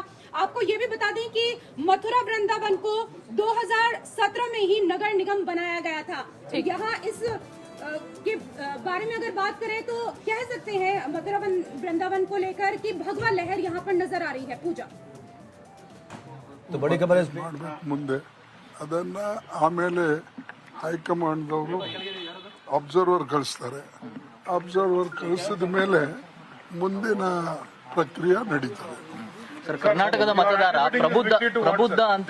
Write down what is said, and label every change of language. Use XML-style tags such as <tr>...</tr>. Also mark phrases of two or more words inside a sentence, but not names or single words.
<hi>आपको ये भी बता दें कि मथुरा वृंदावन को 2017 में ही नगर निगम बनाया गया था। यहाँ इस के बारे में अगर बात करें तो कह सकते हैं मथुरा वृंदावन को लेकर कि भगवा लहर यहाँ पर नजर आ रही है। पूजा तो बड़ी खबर</hi> <kn>ಮುಂದೆ ಅದನ್ನ ಆಮೇಲೆ ಹೈಕಮಾಂಡ್ ಅವರು ಅಬ್ಸರ್ವರ್ ಕಳಿಸ್ತಾರೆ. ಅಬ್ಸರ್ವರ್ ಕಳಿಸಿದ ಮೇಲೆ ಮುಂದಿನ ಪ್ರಕ್ರಿಯೆ ನಡೀತದೆ. ಸರ್, ಕರ್ನಾಟಕದ ಮತದಾರ ಪ್ರಬುದ್ಧ ಅಂತ</kn>